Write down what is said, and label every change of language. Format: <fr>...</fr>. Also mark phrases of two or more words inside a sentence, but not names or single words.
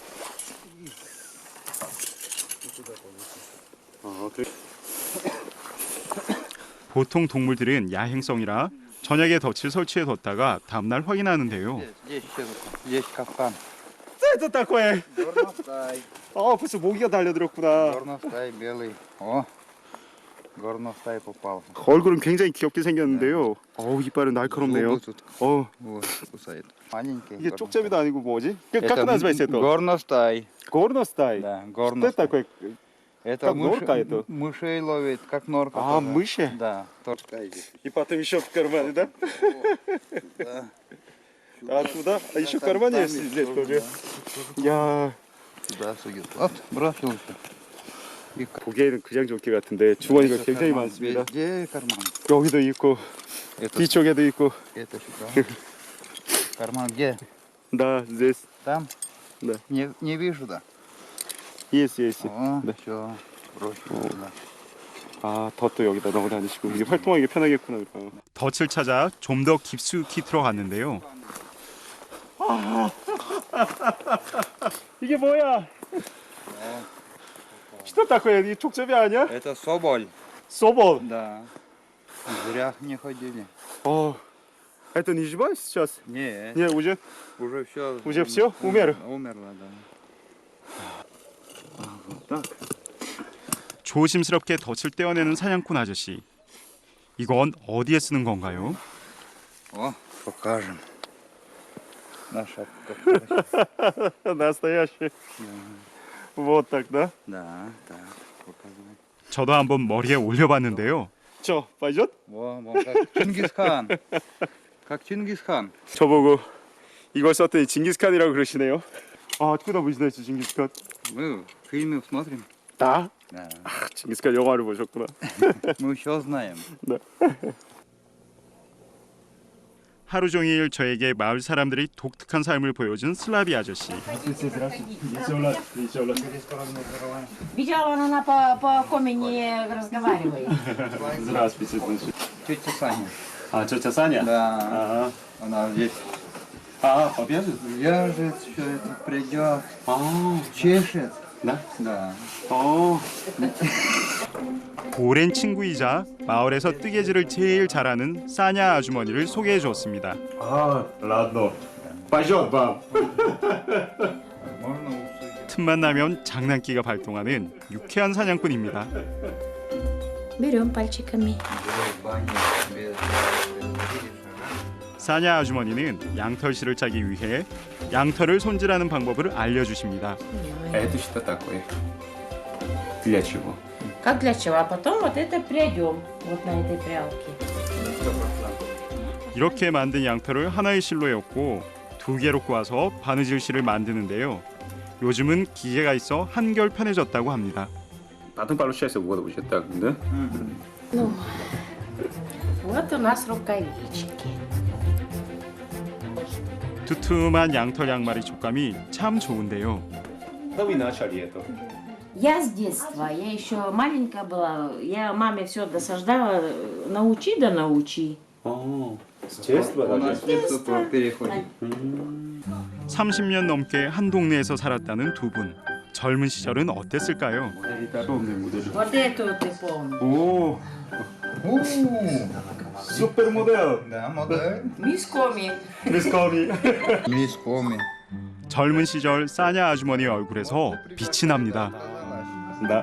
<ko>보통 동물들은 야행성이라 저녁에 덫을 설치해 뒀다가 다음날 확인하는데요.</ko> <ru>Здесь капкан. Это такое? Горностай.</ru> <ko>벌써 모기가 달려들었구나.</ko> <ru>Горностай белый. О, горностай попался.</ru> <ko>얼굴은 굉장히 귀엽게 생겼는데요. 이빨은 날카롭네요.</ko> <ru>Зубы тут 어, кусает. Маленький.</ru> <ko>이게</ko> <ru>горностай.</ru> <ko>쪽제비도 아니고 뭐지?</ko> <ru>Это как называется это? горностай. горностай. Да, Что это горностай. такое? Это Как норка это? мышей ловит, как норка. А, тоже. мыши? Да. Торская здесь. И потом еще в кармане, да? Да. А туда? А еще в Там- кармане там есть есть здесь тоже, тоже? Я Туда сует. Вот, бросился. И</ru> <ko>보기에는 그냥 조끼 같은데 주머니가</ko> <ru>это</ru> <ko>굉장히</ko> <ru>карман.</ru> <ko>많습니다.</ko> <ru>Везде карман.</ru> <ko>여기도 있고</ko> <ru>Это,</ru> <ko>뒤쪽에도 있고.</ko> <ru>это сюда. Карман где? Да, здесь Там? Да. Не вижу, да. есть. О, Да. все. Бросил сюда.</ru> <ko>아, 덫도 여기다 넣어 다니시고 이게 활동하기 편하겠구나. 그러니까. 덫을 찾아 좀 더 깊숙이 들어갔는데요. 이게 뭐야?</ko> <ru>Что такое?</ru> <ko>이 족제비 아니야?</ko> <ru>Это соболь. собол. Да. Зря не ходили. Это не живой сейчас? Не, Не, уже уже все. всё? Умер? Умерла, да. 조심스럽게 덫을 떼어내는 사냥꾼 아저씨. 이건 어디에 쓰는 건가요? О, покажем. Наша. настоящий. Вот так, да? Да, так, показывай.</ru> <ko>저도 한번 머리에 올려봤는데요. 저,</ko> <ru>пойдет? Во, как Чингисхан. Как Чингисхан.</ru> <ko>저보고 이걸 썼더니 징기스칸이라고 그러시네요. 아,</ko> <ru>откуда вы знаете 징기스칸? Мы в фильме смотрим.</ru> <ko>다?</ko> <ru>Да.</ru> <ko>징기스칸 영화를 보셨구나.</ko> <ru>Мы все знаем.</ru> <ko>하루 종일 저에게 마을 사람들의 독특한 삶을 보여준 슬라비 아저씨.</ko> <ru>Видела, она по комени разговаривает. Здравствуйте. Тетя Саня. А, тетя Саня? Да. Она здесь побежит? вяжет, все это придет. Чешет. Да? Да.</ru> <ko>오랜 친구이자 마을에서 뜨개질을 제일 잘하는 사냐 아주머니를 소개해 줬습니다.</ko> <ru>ладно. Пойдет, баб. Можно усудить.</ru> <ko>틈만 나면 장난기가 발동하는 유쾌한 사냥꾼입니다.</ko> <ru>Берем пальчиками.</ru> <ko>사냐 아주머니는 양털실을 짜기 위해 양털을 손질하는 방법을 알려주십니다.</ko> <ru>Это что такое? Для чего? Как для чего? А потом вот это прядем вот на этой прялке.</ru> <ko>이렇게 만든 양털을 하나의 실로에 엮고 2개로 꼬아서 바느질 실을 만드는데요. 요즘은 기계가 있어 한결 편해졌다고 합니다. 바통발로 시작해서 뭐가 오셨다 근데?</ko> <ru>Ну, вот у нас рукавички.</ru> <ko>두툼한 양털 양말의 촉감이 참 좋은데요.</ko> <ru>Когда вы начали это? Я с детства, я еще маленькая была, я маме все досаждала, научи да научи. С детства даже? Детство переходит.</ru> <ko>30년 넘게 한 동네에서 살았다는 두 분. 젊은 시절은 어땠을까요?</ko> <ru>Вот эту ты помнишь. 오, супер модель. Да, модель. Мискоми. Мискоми. Мискоми.</ru> <ko>젊은 시절 싸냐 아주머니 얼굴에서 빛이 납니다.</ko> <ru>Да.</ru>